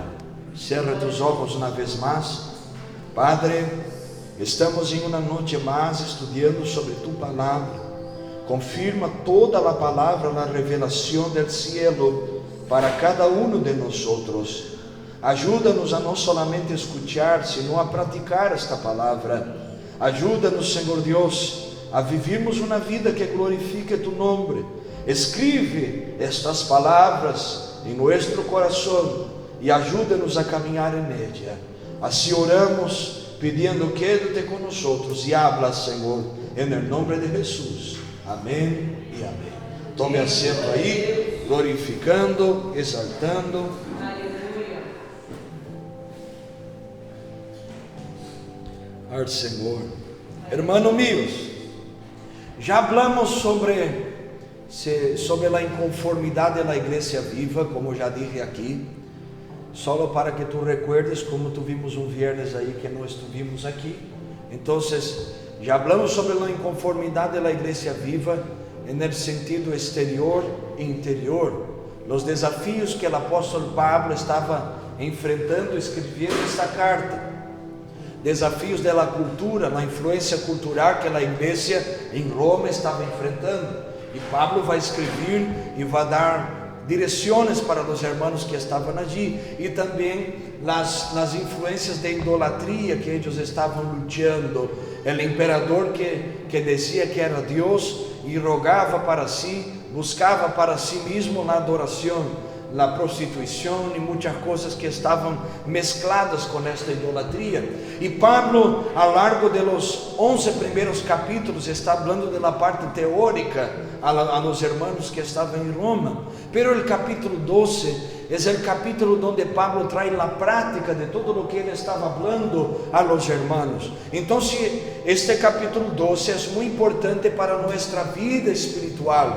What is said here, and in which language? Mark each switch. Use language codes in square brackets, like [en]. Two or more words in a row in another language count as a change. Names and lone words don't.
[es] Cierra tus ojos una vez más. Padre, estamos en una noche más estudiando sobre tu palabra. Confirma toda la palabra, la revelación del cielo para cada uno de nosotros. Ayúdanos a no solamente escuchar, sino a [pt] praticar esta palavra. Ayúdanos, Senhor Deus, a vivirmos uma vida que glorifique tu nome. [es] Escribe estas [pt] palavras em nosso coração e ajuda-nos a caminhar em ella. Assim oramos, pedindo quédate com nós e habla, Senhor, em nome de Jesus. Amém e amém. Tome assento aí, glorificando, exaltando. Aleluia. Al Senhor. [es] Hermanos míos, [pt] já hablamos sobre a inconformidade da igreja viva, como já dije aqui, só para que tu [es] recuerdes como tuvimos viernes [pt] aí que não estivemos aqui. Então, já hablamos sobre a inconformidade da igreja viva [es] en el sentido exterior e interior, los desafios que el apóstolo Pablo estaba enfrentando escribiendo esta carta, desafios de la cultura, la influencia cultural que la iglesia en Roma estaba enfrentando, y Pablo va a escribir y va a dar direcciones para los hermanos que estaban allí, y también las influencias de idolatría que ellos estaban luchando, el emperador que decía que era Dios [pt] e rogava para si, buscava para si mesmo na adoração, na prostituição e muitas coisas que estavam mescladas com esta idolatria. E Pablo, ao largo [es] de los [pt] 11 primeiros capítulos, está falando da parte teórica [es] a los hermanos [pt] que estavam em Roma. [es] Pero el capítulo 12 es el capítulo donde Pablo trae la práctica de todo lo que él estaba hablando a los hermanos. Entonces, este capítulo 12 es muy importante para nuestra vida espiritual.